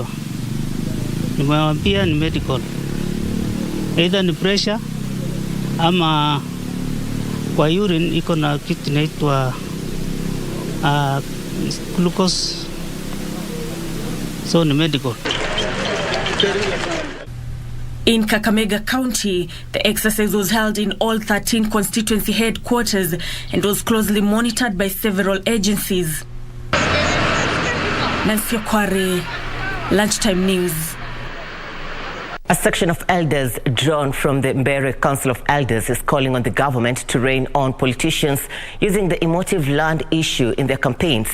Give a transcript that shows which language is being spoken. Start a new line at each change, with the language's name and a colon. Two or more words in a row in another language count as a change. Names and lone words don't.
Swahili: Nimewambia ni medical. Either ni pressure ama kwa urine iko na kitu inaitwa glucose, so ni medical.
English: In Kakamega County, the exercise was held in all 13 constituency headquarters and was closely monitored by several agencies. Nancy Okware, Lunchtime News. A section of elders drawn from the Mbere Council of Elders is calling on the government to rein on politicians using the emotive land issue in their campaigns.